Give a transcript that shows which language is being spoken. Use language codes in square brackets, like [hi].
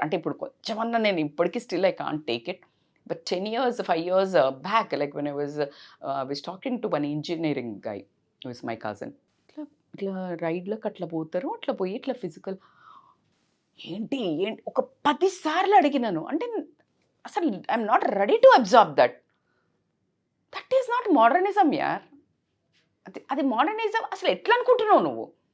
[te] అంటే ఇప్పుడు కొంచెమన్నా నేను ఇప్పటికీ [en] Still I can't take it. But 10 years, 5 years back, like when I was talking to one engineering guy, who is my cousin. [te] ఇట్లా రైడ్లోకి అట్లా పోతారు, అట్లా పోయి ఇట్లా ఫిజికల్ ఏంటి ఒక 10 సార్లు అడిగినాను. అంటే అసలు [en] I'm not ready to absorb that is not modernism యార్. [te] అది మోడర్నిజం అసలు ఎట్లా అనుకుంటున్నావు నువ్వు?